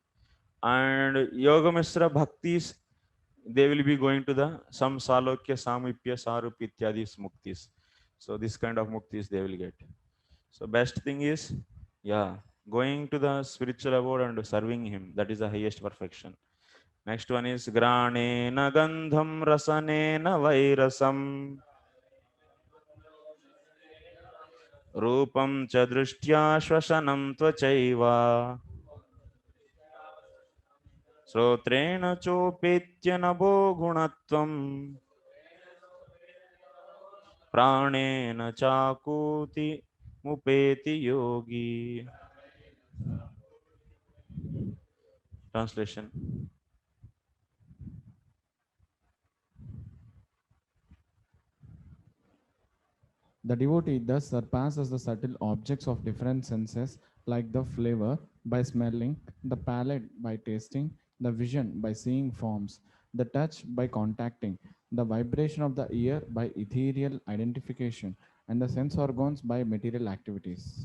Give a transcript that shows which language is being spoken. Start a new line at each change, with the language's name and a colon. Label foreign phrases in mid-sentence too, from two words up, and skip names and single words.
English: And Yoga Misra Bhaktis, they will be going to the some Salokya, Samipya, Sarupi, Ityadis, Muktis. So this kind of Muktis they will get. So best thing is, yeah, going to the spiritual abode and serving him. That is the highest perfection.
Sanskrit: Next one is घ्राणेन गन्धं रसनेन वैरसं रूपं चदृष्ट्या श्वसनं त्वचैव श्रोत्रेण चोपेत्य नभो गुणत्वं प्राणेन चाकूति मुपैति योगी.
English: Translation. The devotee thus surpasses the subtle objects of different senses, like the flavor by smelling, the palate by tasting, the vision by seeing forms, the touch by contacting, the vibration of the ear by ethereal identification, and the sense organs by material activities.